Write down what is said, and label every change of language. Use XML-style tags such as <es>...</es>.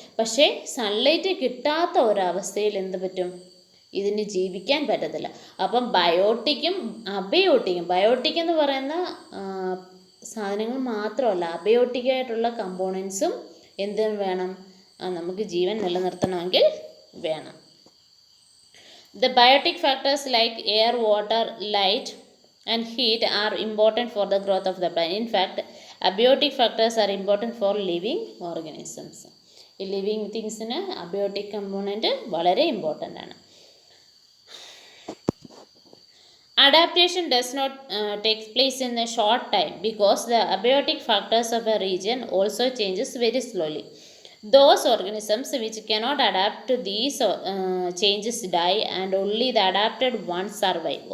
<ml>പക്ഷേ സൺലൈറ്റ് കിട്ടാത്ത ഒരവസ്ഥയിൽ എന്ത് പറ്റും? ഇതിന് ജീവിക്കാൻ പറ്റത്തില്ല. അപ്പം ബയോട്ടിക്കും അബയോട്ടിക്കും, ബയോട്ടിക് എന്ന് പറയുന്ന സാധനങ്ങൾ മാത്രമല്ല, അബയോട്ടിക്കായിട്ടുള്ള കമ്പോണൻസും എന്തിനും വേണം? നമുക്ക് ജീവൻ നിലനിർത്തണമെങ്കിൽ വേണം.</ml> <en>The biotic factors like air, water, light and heat are important for the growth of the plant. In fact, abiotic factors are important for living organisms.</en> <ml>ഈ ലിവിങ് തിങ്സിന് അബയോട്ടിക് കമ്പോണൻറ്റ് വളരെ ഇമ്പോർട്ടൻ്റ് ആണ്.</ml> <en>Adaptation does not take place in a short time because the abiotic factors of a region also changes very slowly. Those organisms which cannot adapt to these changes die, and only the adapted ones survive.</en>